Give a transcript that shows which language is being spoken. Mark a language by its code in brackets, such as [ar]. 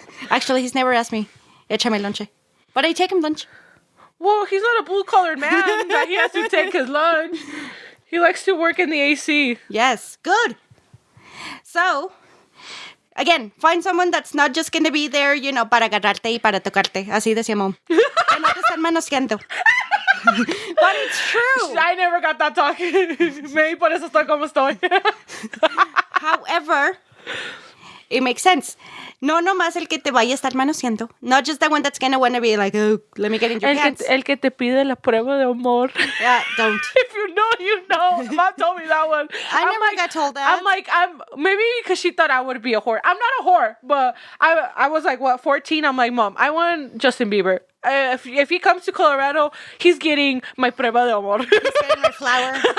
[en] Actually, he's never asked me, [es] échame lonche. [en] But I take him lunch. Well, he's not a blue-collared man that he has to take his lunch. He likes to work in the AC. Yes, good. So, again, find someone that's not just going to be there, [es] para agarrarte y para tocarte. Así decía mom. Que no te están manoseando. [en] But it's true. I never got that talk. Maybe [es] por eso estoy como estoy. [en] However, it makes sense. [es] No nomás el que te vaya a estar manoseando. [en] Not just the one that's going to want to be like, oh, let me get in your pants. [es] El que te pide la prueba de amor. [en] Yeah, don't. If you know, you know. Mom told me that one. I never got told that. I'm maybe because she thought I would be a whore. I'm not a whore, but I was like, 14? I'm like, Mom, I want Justin Bieber. If he comes to Colorado, he's getting my [es] prueba de amor. [en] He's getting my flower.